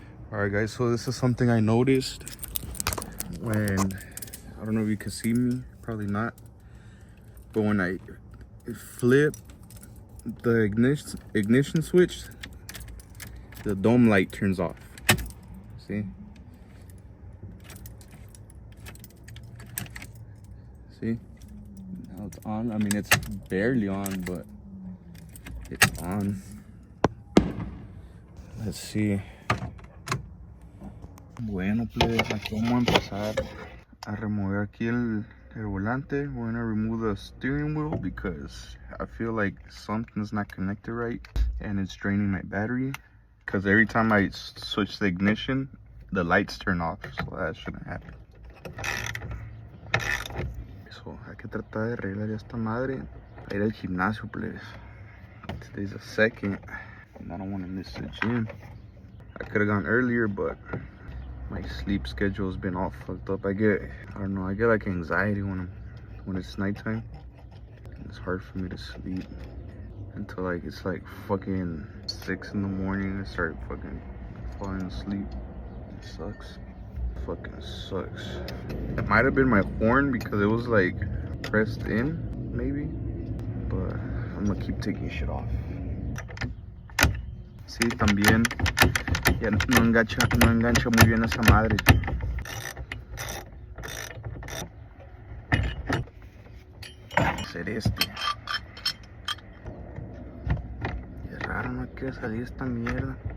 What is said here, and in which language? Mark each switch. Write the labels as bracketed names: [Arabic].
[English] All right, guys, so this is something I noticed when, I don't know if you can see me, probably not, but when I flip the ignition switch, the dome light turns off. See? See? Now it's on. I mean, it's barely on, but it's on. Let's see. [Spanish] Bueno, pues aquí vamos a empezar a remover aquí el volante. [English] We're gonna remove the steering wheel because I feel like something's not connected right and it's draining my battery. Because every time I switch the ignition, the lights turn off, so that shouldn't happen. [Spanish] So hay que tratar de arreglar esta madre para ir al gimnasio, please. [English] Today's the 2nd, and I don't want to miss the gym. I could have gone earlier, but my sleep schedule has been all fucked up. I get like anxiety when it's nighttime. It's hard for me to sleep until like it's like fucking 6 in the morning. I start fucking falling asleep. It sucks. Fucking sucks. It might have been my horn because it was like pressed in, maybe. But I'm gonna keep taking shit off. [Spanish] Sí, también ya no engancha muy bien esa madre. Hacer este. Es raro, no quiere salir esta mierda.